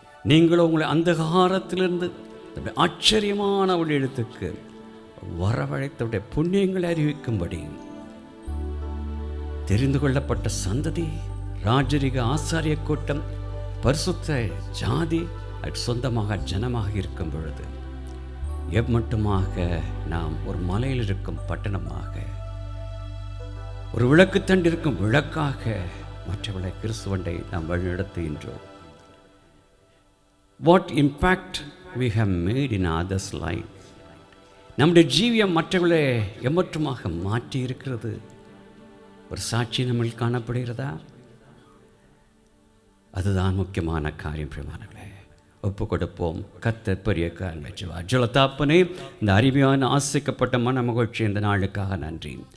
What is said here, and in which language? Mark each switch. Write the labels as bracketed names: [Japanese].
[Tamil] நீங்களும் உங்களை அந்தகாரத்திலிருந்து ஆச்சரியமான ஒரு எழுத்துக்கு வரவழைத்தவுடைய புண்ணியங்களை அறிவிக்கும்படி தெரிந்து கொள்ளப்பட்ட சந்ததி, ராஜரிக ஆசாரிய கூட்டம், பரிசுத்த ஜாதி, சொந்தமாக ஜனமாக இருக்கும் பொழுது எம்மட்டுமாக நாம் ஒரு மலையில் இருக்கும் பட்டணமாக, ஒரு விளக்குத்தண்டு இருக்கும் விளக்காக மற்றவர்களை கிறிஸ்துவண்டை நாம் வழிநடத்துகின்றோம். [English] What impact we have made in others' life. [Tamil] நம்முடைய ஜீவியம் மற்றவர்களை எம்மட்டுமாக மாற்றி இருக்கிறது. ஒரு சாட்சி நம்மில் காணப்படுகிறதா? அதுதான் முக்கியமான காரியம். பிரியமானவர்களே, ஒப்பு கொடுப்போம். கர்த்தர் பெரிய காரியங்களை செய்வார். ஜலதாப்பனே, இந்த அருமையான ஆசைக்கப்பட்ட மன மகிழ்ச்சி இந்த நாளுக்காக நன்றி.